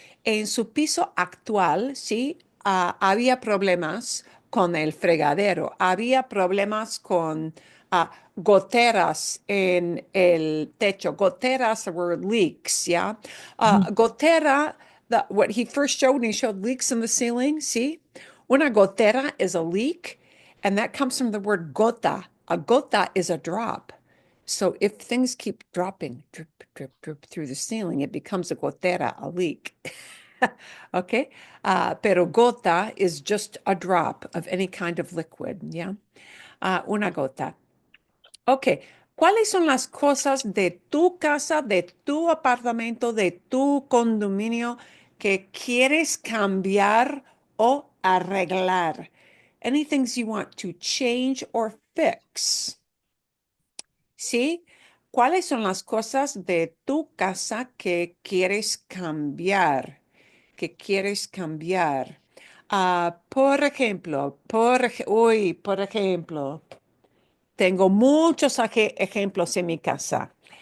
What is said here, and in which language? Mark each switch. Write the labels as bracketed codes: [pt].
[es] En su piso actual, sí, había problemas con el fregadero, había problemas con goteras en el techo. [en] Goteras were leaks, yeah. Gotera, what he first showed, when he showed leaks in the ceiling, see? Una gotera is a leak, and that comes from the word gota. A gota is a drop. So if things keep dropping, drip, drip, drip through the ceiling, it becomes a gotera, a leak. Okay? Pero gota is just a drop of any kind of liquid, yeah? [es] Una gota. Ok. ¿Cuáles son las cosas de tu casa, de tu apartamento, de tu condominio que quieres cambiar o arreglar? [en] Any things you want to change or fix? [es] ¿Sí? ¿Cuáles son las cosas de tu casa que quieres cambiar? Que quieres cambiar. Por ejemplo, por ejemplo, tengo muchos ejemplos en mi casa.